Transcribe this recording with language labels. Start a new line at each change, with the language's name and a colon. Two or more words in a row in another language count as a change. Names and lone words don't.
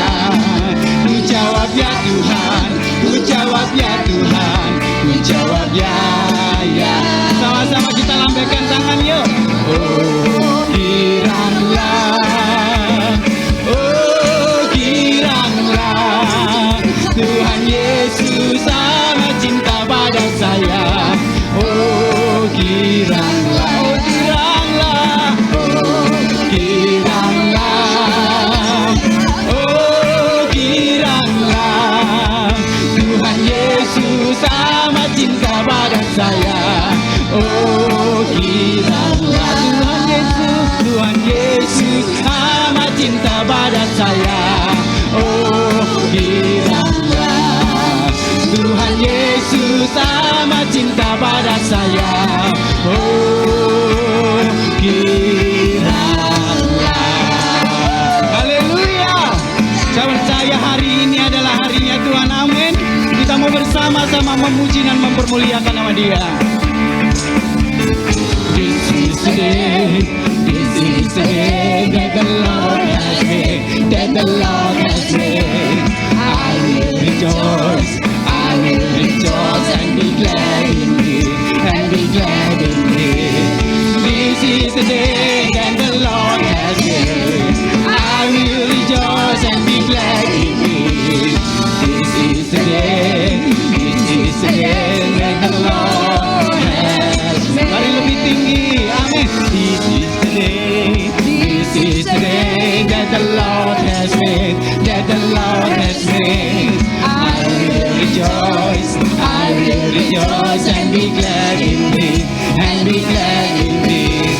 Indonesian: Ku jawab ya Tuhan, ku jawab ya Tuhan, ku jawab ya, ya. Sama-sama kita lambaikan tangan yuk. Oh kiranglah, oh kiranglah Tuhan Yesus amat cinta pada saya. Oh kiranglah, oh kiranglah, oh kiranglah, oh kiranglah Tuhan Yesus amat cinta pada saya. Oh kiranglah Tuhan Yesus, Tuhan Yesus amat cinta pada saya. Oh kiranglah Tuhan Yesus amat cinta pada saya. Oh kiranglah. Haleluya. Saya percaya hari ini adalah harinya Tuhan. Amin. Kita mau bersama-sama memuji dan mempermuliakan nama Dia.
English: This is the day, this is the day that the Lord has made, that the Lord has made. I will rejoice, I will rejoice and be glad in it, and be glad in it. This is the day that the Lord has made. I will rejoice and be glad in it. This is the day, this is the day that the Lord has made.
Indonesian: Mari lebih tinggi, amin.
English: This is the day, this is the day that the Lord has made, that the Lord has made. I will rejoice, I will rejoice and be glad in it, and be glad in it.